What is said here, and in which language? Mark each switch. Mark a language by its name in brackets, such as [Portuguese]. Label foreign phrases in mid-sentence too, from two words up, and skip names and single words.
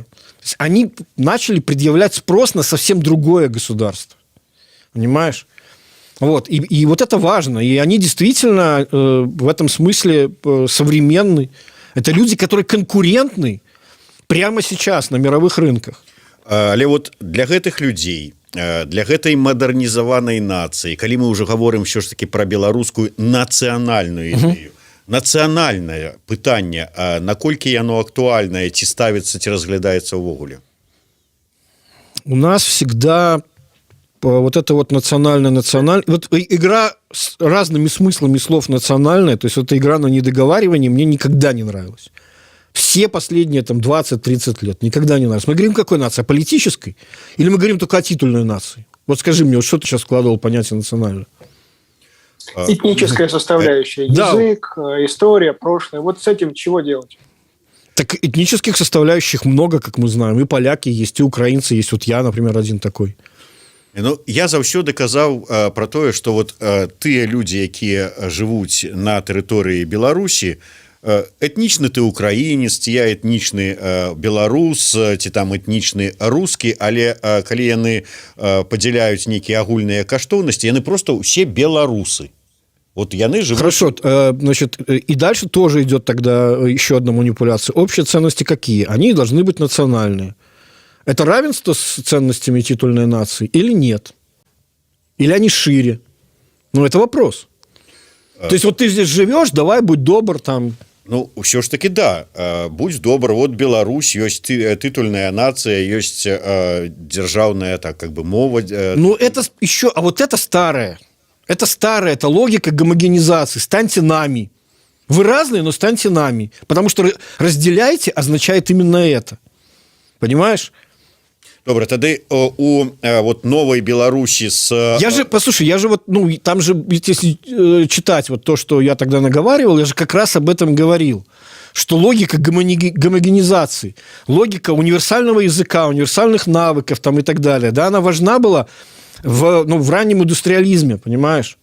[Russian] То есть они начали предъявлять спрос на совсем другое государство. Понимаешь? Вот. И вот это важно. И они действительно в этом смысле современны. Это люди, которые конкурентны прямо сейчас на мировых рынках. [Belarusian] Але вот для гэтых людзей, для гэтай мадэрнізаванай нацыі, калі мы ўжо гаворым ўсё ж таки пра беларускую нацыянальную ідэю, нацыянальнае пытанне, наколькі яно актуальнае, ці ставіцца, ці разглядаецца ўвогуле? [Russian] У нас всегда вот это вот национальное. Вот игра с разными смыслами слов национальная, то есть эта игра на недоговаривание мне никогда не нравилась. Все последние там 20-30 лет никогда не нравилось. Мы говорим, какой нации? Политической? Или мы говорим только о титульной нации? Вот скажи мне, вот что ты сейчас вкладывал в понятие национальное? Этническая составляющая. Язык, история, прошлое. Вот с этим чего делать? Так этнических составляющих много, как мы знаем. И поляки есть, и украинцы есть. Вот я, например, один такой. [Belarusian] Ну, я заўсёды казаў про тое, что вот тыя людзі, якія жывуць на тэрыторыі Беларусі, этнічны ты украінец, ці я этнічны беларус, ці там этнічны рускі, але калі яны падзяляюць нейкія агульныя каштоўнасці, яны просто ўсе беларусы. [Russian] Вот яны живут... Хорошо, значит, и дальше тоже идет тогда еще одна манипуляция. Общие ценности какие? Они должны быть национальные. Это равенство с ценностями титульной нации или нет? Или они шире? Ну, это вопрос. То есть, вот ты здесь живешь, давай, будь добр, там... [Belarusian] Ну, ўсё ж таки, да. Будь добр, вот Беларусь, ёсць [Russian] титульная нация, [Belarusian] ёсць державная, [Russian] так, как бы, мова. Ну, это еще... А вот это старое. Это старая, это логика гомогенизации. Станьте нами. Вы разные, но станьте нами. Потому что разделяйте означает именно это. Понимаешь? [Belarusian] Добра, тады у вот новой Беларусі [Russian] Послушай, я же вот, ну, там же, если читать вот то, что я тогда наговаривал, я же как раз об этом говорил, что логика гомогенизации, логика универсального языка, универсальных навыков там и так далее, да, она важна была в раннем индустриализме, понимаешь?